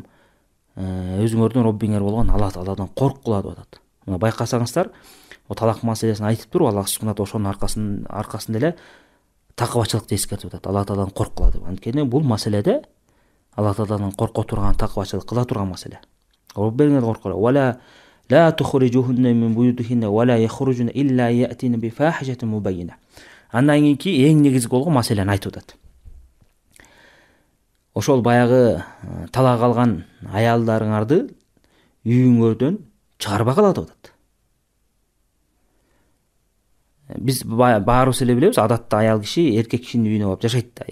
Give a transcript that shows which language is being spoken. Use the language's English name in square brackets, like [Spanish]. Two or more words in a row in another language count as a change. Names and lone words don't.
[Kyrgyz] Өзүңөрдүн Роббиңер болгон Алла Тааладан корккула деп атат. Мына байкасаңыздар, о талак маселесин айтып туруп, Аллах субханаху ошонун аркасында эле такыбачылыкты эскертип атат. Алла Тааладан корккула деп. Анткени бул маселеде Алла Тааладан корко турган, такыбачылык кыла турган маселе. Роббиңер коркула. [Arabic] Вала لا تخرجوهن من بيوتهن ولا يخرجن إلا يأتين بفاحشة مبينة. [Kyrgyz] Андан кийинки эң негизги болгон маселени айтып атат. Ошол баягы талак алган аялдарыңарды үйүңөрдөн чыгарбагыла деп атат. Биз баарыбыз эле билебиз, адатта аял киши эркек кишинин үйүнө барып жашайт да.